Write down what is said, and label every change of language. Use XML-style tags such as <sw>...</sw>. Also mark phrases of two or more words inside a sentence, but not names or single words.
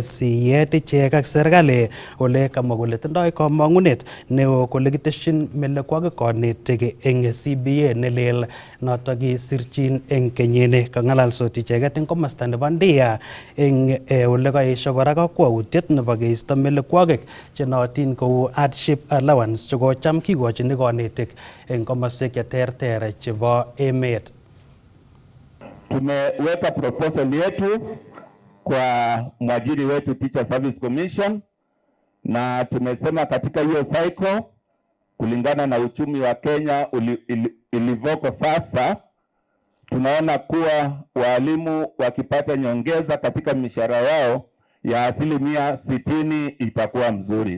<kln>siyet ichek ak serikali ole kamwa kole tindoi kamangunet neo kole kiteshin melekwokik konetik eng CBA nelel noto kisirchi eng kenyini kangalalsot icheket eng komasta nebo Ndia eng ole kaesho kora kakwautiet nebo keisto melekwokik chenootin kou</kln> <en>hardship allowance</en> <kln>chekocham kikochini konetik eng komoswek cheterter chebo emet.</kln> <sw>Tumeweka proposal yetu kwa mwajiri wetu Teacher Service Commission, na tumesema katika hiyo cycle kulingana na uchumi wa Kenya ilivoko sasa, tunaona kuwa walimu wakipata nyongeza katika mishahara yao ya 60% itakuwa mzuri.</sw>